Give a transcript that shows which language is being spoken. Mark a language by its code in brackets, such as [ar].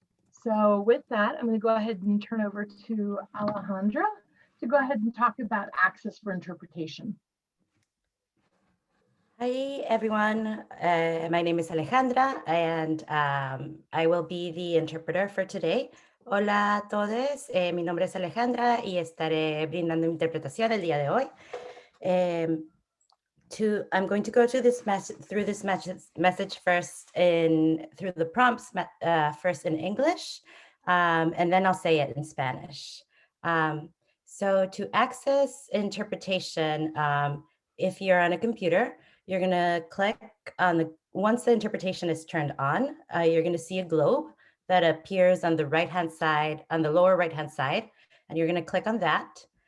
[en] So with that, I'm going to go ahead and turn over to Alejandra to go ahead and talk about access for interpretation. Hi everyone, my name is Alejandra, and I will be the interpreter for today. [es] Hola a todos, mi nombre es Alejandra y estaré brindando interpretación el día de hoy. [en] I'm going to go to this through this message first through the prompts first in English, and then I'll say it in Spanish. So to access interpretation, if you're on a computer, you're going to click on once the interpretation is turned on, you're going to see a globe that appears on the right-hand side, on the lower right-hand side, and you're going to click on that.